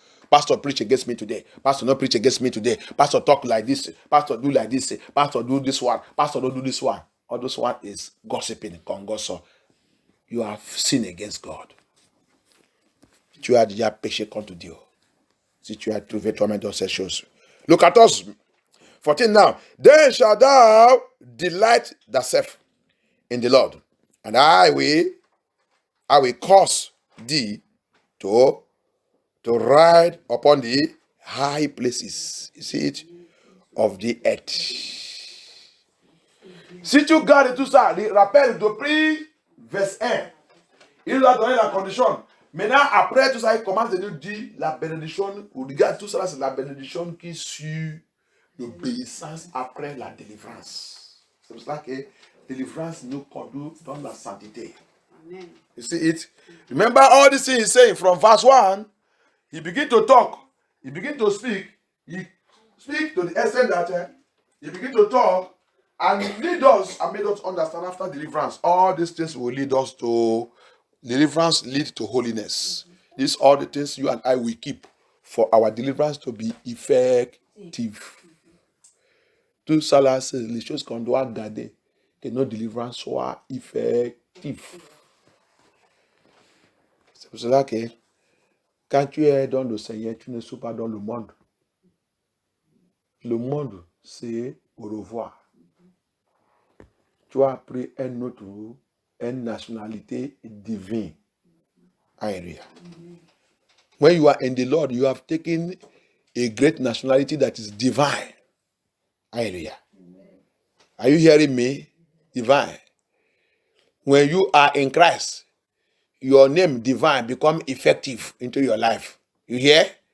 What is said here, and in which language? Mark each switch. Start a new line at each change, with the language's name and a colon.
English: Pastor preach against me today. Pastor not preach against me today. Pastor talk like this. Pastor do like this. Pastor do this one. Pastor don't do this one. All those one is gossiping, congosso. You have sinned against God.
French: Tu as déjà péché contre Dieu. Si tu as trouvé toi-même dans ces choses.
English: Look at us. 14 now. Then shalt thou delight thyself in the Lord, and I will cause thee to ride upon the high places. You see it? Of the earth.
French: Si tu gardes tout ça, rappelle depuis verse 1, il nous a donné la condition. Maintenant, après tout ça, il commence à nous dire la bénédiction. Regarde, tout ça, c'est la bénédiction qui suit l'obéissance après la délivrance. C'est pour ça que délivrance nous conduit dans la sainteté. Amen.
English: You see it? Remember all these things he's saying from verse 1. He begin to talk. He begin to speak. He speak to the extent that he begin to talk and lead us and made us understand after deliverance. All these things will lead us to deliverance, lead to holiness. These are the things you and I will keep for our deliverance to be effective.
French: Tout ça là, c'est les choses qu'on doit garder. Que notre délivrance soit effective. C'est pour cela que quand tu es dans le Seigneur, tu ne suis pas dans le monde. Le monde, c'est au revoir. Tu as pris une nationalité divine.
English: Hallelujah. When you are in the Lord, you have taken a great nationality that is divine. Hallelujah. Are you hearing me? Divine. When you are in Christ, your name divine become effective into your life. You hear?